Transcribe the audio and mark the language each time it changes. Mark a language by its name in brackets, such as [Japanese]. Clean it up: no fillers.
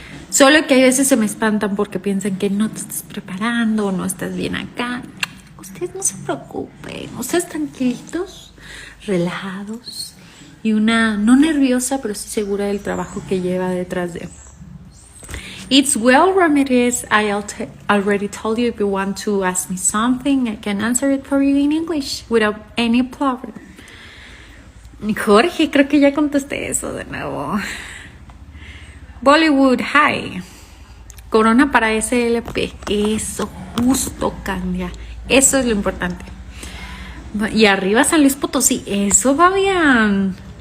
[Spanish] Solo que a veces se me espantan porque piensan que no te estás preparando o no estás bien acá. Ustedes no se preocupen. Ustedes tranquilitos, relajados. Y una, no nerviosa, pero sí segura del trabajo que lleva detrás de. [English] It's well, Ramirez. I already told you if you want to ask me something, I can answer it for you in English without any problem. [Spanish] Jorge, creo que ya contesté eso de nuevo. Bollywood, hi. Corona para SLP. Eso, justo, Candia. Eso es lo importante. Y arriba San Luis Potosí. Eso, Fabián.